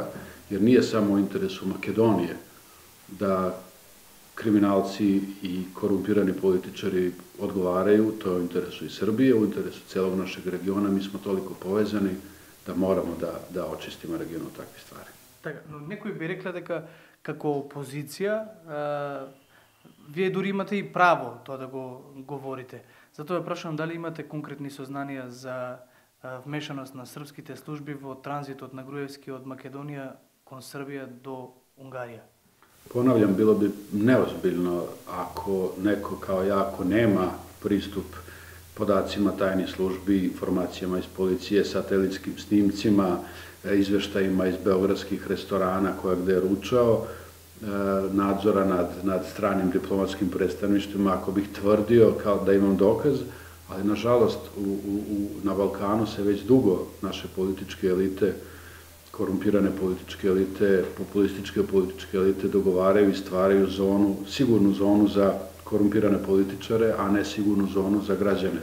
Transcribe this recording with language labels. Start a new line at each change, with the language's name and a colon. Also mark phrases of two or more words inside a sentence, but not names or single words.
Serbian: Jer nije samo u interesu Makedonije da kriminalci i korumpirani političari odgovaraju, to je u interesu i Srbije, u interesu celog našeg regiona. Mi smo toliko povezani da moramo da očistimo region od takvih stvari.
Macedonian: Така, но некој би рекла дека како опозиција вие дури имате и право тоа да го говорите. Затоа прашувам дали имате конкретни сознанија за вмешаност на српските служби во транзитот на Груевски од Македонија кон Србија до Унгарија.
Serbian: Ponavljam, bilo bi neozbiljno ako neko kao ja, ako nema pristup podacima tajnih službi, informacijama iz policije, satelitskim snimcima, izveštajima iz beogradskih restorana koja gde je ručao, nadzora nad stranim diplomatskim predstavništvima, ako bih tvrdio kao da imam dokaz, ali nažalost na Balkanu se već dugo naše političke elite, korumpirane političke elite, populističke političke elite dogovaraju i stvaraju zonu, sigurnu zonu za korumpirane političare, a ne sigurnu zonu za građane.